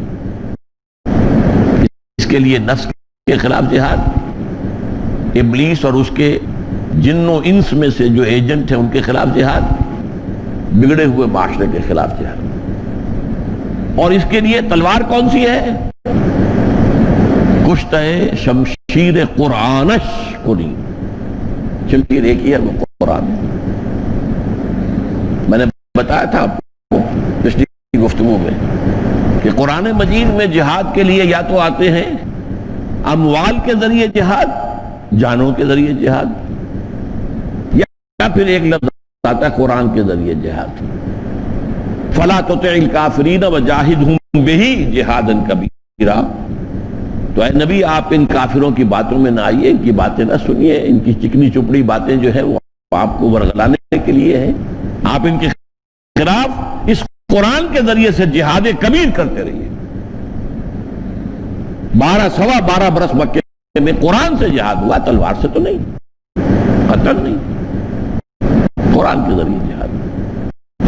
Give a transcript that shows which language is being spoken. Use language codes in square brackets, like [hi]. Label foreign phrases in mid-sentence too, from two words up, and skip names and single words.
[ur] اس کے لیے نفس کے خلاف جہاد، ابلیس اور اس کے جن و انس میں سے جو ایجنٹ ہیں ان کے خلاف جہاد، بگڑے ہوئے معاشرے کے خلاف جہاد، اور اس کے لیے تلوار کون سی ہے؟ [fa] کشتہ شمشیر قرآنش کنی، [ur] شمشیر ایک ہی ہے، وہ قرآن ہے۔ میں نے بتایا تھا آپ کو پچھلی گفتگو میں کہ قرآن مجید میں جہاد کے لیے یا تو آتے ہیں اموال کے ذریعے جہاد، جانوں کے ذریعے جہاد، یا پھر ایک لفظ آتا ہے قرآن کے ذریعے جہاد، [ar] فَلَا تُطِعِ الْكَافِرِينَ وَجَاهِدْهُمْ بِهِ جِهَادًا كَبِيرًا۔ [ur] تو اے نبی آپ ان کافروں کی باتوں میں نہ آئیے، ان کی باتیں نہ سنیے، ان کی چکنی چپڑی باتیں جو ہے وہ آپ کو ورغلانے کے لیے ہیں، آپ ان کے خلاف اس قرآن کے ذریعے سے جہاد کبیر کرتے رہیے۔ 12 برس مکے میں قرآن سے جہاد ہوا، تلوار سے تو نہیں، قتل نہیں، قرآن کے ذریعے جہاد۔